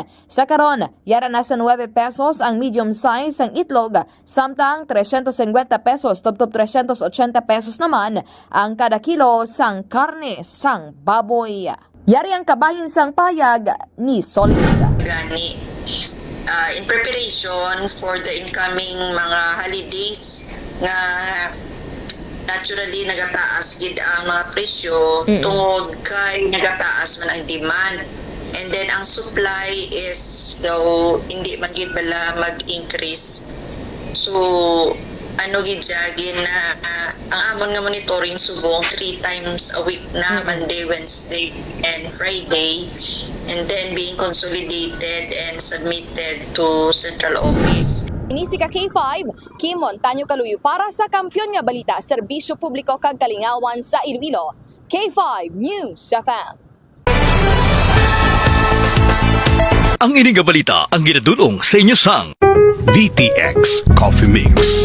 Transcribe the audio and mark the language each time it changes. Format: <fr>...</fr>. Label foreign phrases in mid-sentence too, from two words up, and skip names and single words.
<hil>Sa karon, yara na sa 9 pesos ang medium size ang itlog, samtang 350 pesos tubtob 380 pesos naman ang kada kilo sang karne sang baboy. Yari ang kabahin sang payag ni Solis. Gani,</hil> <en>in preparation for the incoming</en> <hil>mga holidays nga naturally nagataas gid ang mga presyo tungod kay nagataas man ang demand,</hil> <en>and then</en> <hil>ang</hil> <en>supply is</en> <hil>daw hindi man gid bala mag-increase.</hil> <en>So</en> <hil>ano gid jagin na ang amon nga</hil> <en>monitoring subong 3 times a week na, Monday, Wednesday and Friday, and then being consolidated and submitted to central office.</en> <hil>Inisi ka K5, Kimon Tanyo Kaluyo para sa Kampiyon nga Balita, Serbisyo Publiko kag Kalingawan sa Iloilo. K5 News FM. Ang ining balita ang ginadulong sa inyo sang DTX Coffee Mix.</hil>